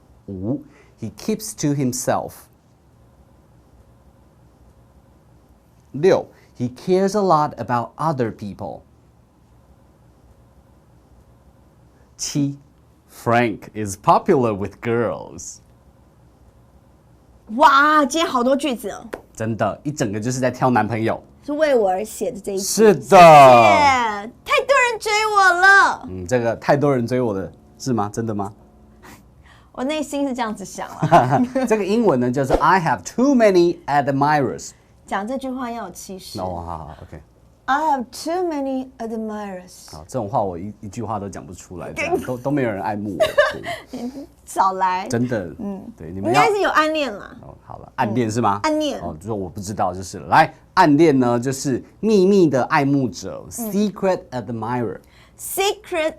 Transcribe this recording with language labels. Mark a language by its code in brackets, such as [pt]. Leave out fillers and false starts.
[en] 5. He keeps to himself. 6. He cares a lot about other people. 7. Frank is popular with girls. [zh] 哇，今天好多句子哦，真的，一整个就是在挑男朋友。是为我而写的这一集。是的，谢谢，太多人追我了。这个太多人追我的是吗？真的吗？我内心是这样子想了。这个英文呢，就是 [en] I have too many admirers。 [zh] 讲这句话要有气势。哦，好 ，OK。 [en] I have too many admirers。 [zh] 好，这种话我一句话都讲不出来，这样都没有人爱慕我。对少来。真的，对，你们应该是有暗恋啦。哦，好了，暗恋是吗？暗恋。哦，就是我不知道就是了。来，暗恋呢，就是秘密的爱慕者 ，secret admirer。secret